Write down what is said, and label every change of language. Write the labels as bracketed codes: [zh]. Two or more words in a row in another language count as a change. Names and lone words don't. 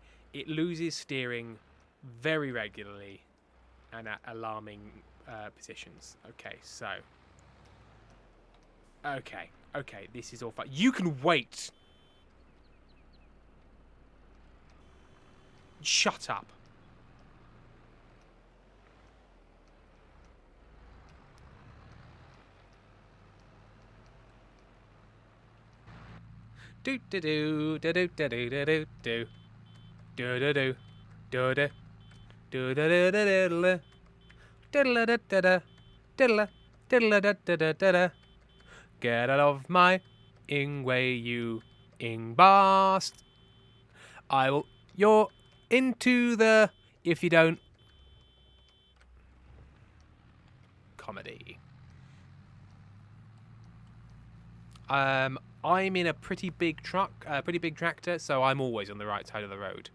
[en] It loses steering very regularly and at alarming positions. Okay, so. Okay. Okay, this is all fine. You can wait. Shut up. Do do do do do do do do do do do do do do do do do diddle da da da diddle diddle da da da da da. Get out of my way, you bast. I will. You're into the. If you don't. Comedy. I'm in a pretty big truck, pretty big tractor, so I'm always on the right side of the road.